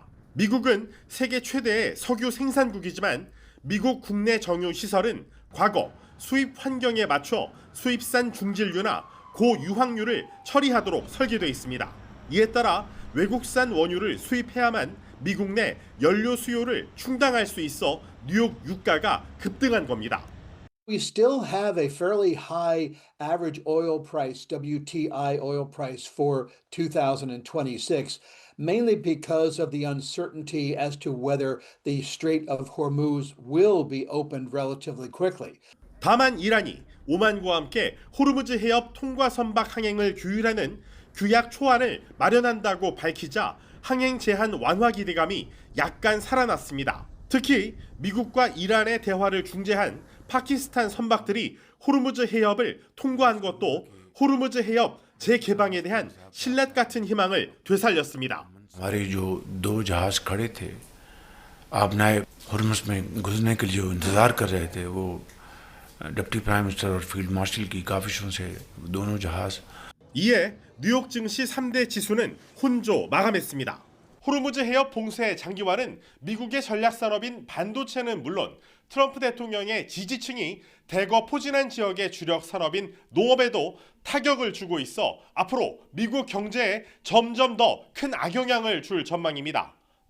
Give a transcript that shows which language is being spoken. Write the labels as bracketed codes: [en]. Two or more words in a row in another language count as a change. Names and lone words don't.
[ko] 미국은 세계 최대의 석유 생산국이지만 미국 국내 정유 시설은 과거 수입 환경에 맞춰 수입산 중질유나 고유황유를 처리하도록 설계되어 있습니다. 이에 따라 외국산 원유를 수입해야만 미국 내 연료 수요를 충당할 수 있어 뉴욕 유가가 급등한 겁니다. [en] We still have a fairly high average oil price, WTI oil price for 2026, mainly because of the uncertainty as to whether the Strait of Hormuz will be opened relatively quickly. [ko] 다만 이란이 오만과 함께 호르무즈 해협 통과 선박 항행을 규율하는 규약 초안을 마련한다고 밝히자 항행 제한 완화 기대감이 약간 살아났습니다. 특히 미국과 이란의 대화를 중재한 파키스탄 선박들이 호르무즈 해협을 통과한 것도 호르무즈 해협 재개방에 대한 신뢰 같은 희망을 되살렸습니다. [ur] ہمارے جو دو جہاز کھڑے تھے آبنائے ہرمز میں گھسنے کے لیے انتظار کر رہے تھے وہ [en] deputy prime minister [ur] اور [en] field marshal [ur] کی کاوشوں سے دونوں جہاز [ko] 이에 뉴욕 증시 3대 지수는 혼조 마감했습니다. 호르무즈 해협 봉쇄 장기화는 미국의 전략산업인 반도체는 물론 트럼프 대통령의 지지층이 대거 포진한 지역의 주력 산업인 농업에도 타격을 주고 있어 앞으로 미국 경제에 점점 더 큰 악영향을 줄 전망입니다.